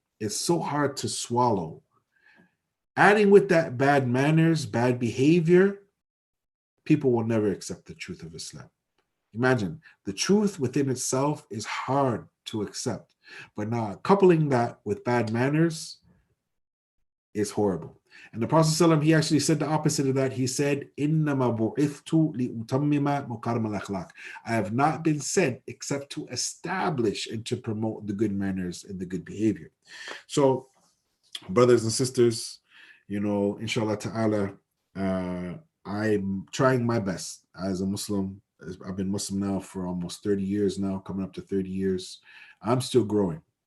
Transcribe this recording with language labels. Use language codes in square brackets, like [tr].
[en] It's so hard to swallow. Adding with that bad manners, bad behavior, people will never accept the truth of Islam. Imagine, the truth within itself is hard to accept. But now coupling that with bad manners is horrible. And the Prophet ﷺ, he actually said the opposite of that. He said, [ar] إِنَّمَا بُعِثْتُ لِأُتَمِّمَ مَكَارِمَ الْأَخْلَاقِ. [en] I have not been sent except to establish and to promote the good manners and the good behavior. So, brothers and sisters, inshallah ta'ala, I'm trying my best as a Muslim. I've been Muslim now for almost 30 years now, coming up to 30 years. I'm still growing.